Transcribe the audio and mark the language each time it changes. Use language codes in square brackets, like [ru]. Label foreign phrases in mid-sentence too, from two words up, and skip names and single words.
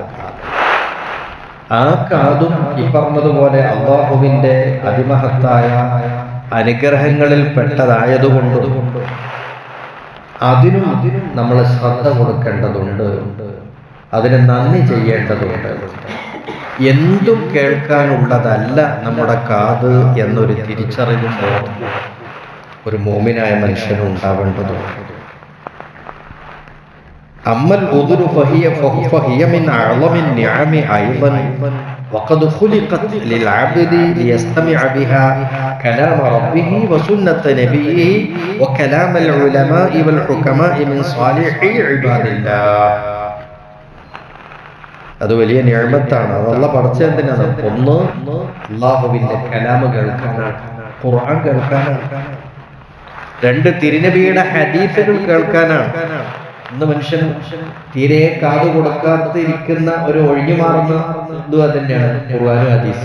[ml] ആ കാതും ഈ പറഞ്ഞതുപോലെ അല്ലാഹുവിൻ്റെ അതിമഹത്തായ അനുഗ്രഹങ്ങളിൽ പെട്ടതായതുകൊണ്ട് അതിനും നമ്മൾ ശ്രദ്ധ കൊടുക്കേണ്ടതുണ്ട്, അതിന് നന്ദി ചെയ്യേണ്ടതുണ്ട്. എന്തും കേൾക്കാനുള്ളതല്ല നമ്മുടെ കാത് എന്നൊരു തിരിച്ചറിവും ഒരു മോമിനായ മനുഷ്യനും ഉണ്ടാവേണ്ടതുണ്ട്. [ar] أما الأذن فهي من أعظم النعم أيضا وقد خلقت للعبد ليستمع بها كلام ربه وسنة نبيه وكلام العلماء والحكماء من صالح عباد الله. [ml] അത് വലിയ നിഅമത്താണ്. അതല്ല പഠിച്ചെന്തിനാണ്? ഒന്ന് അല്ലാഹുവിൻ്റെ കലാം കേൾക്കാനാണ്, ഖുർആൻ കേൾക്കാനാണ്. രണ്ട് തിരുനബിയുടെ ഹദീസുകൾ കേൾക്കാനാണ്. ഇന്ന് മനുഷ്യൻ തീരെ കാത് കൊടുക്കാതിരിക്കുന്ന ഒരു ഒഴിഞ്ഞു മാറുന്ന ഇതും അത് തന്നെയാണ് ഖുർആനും ഹദീസ്.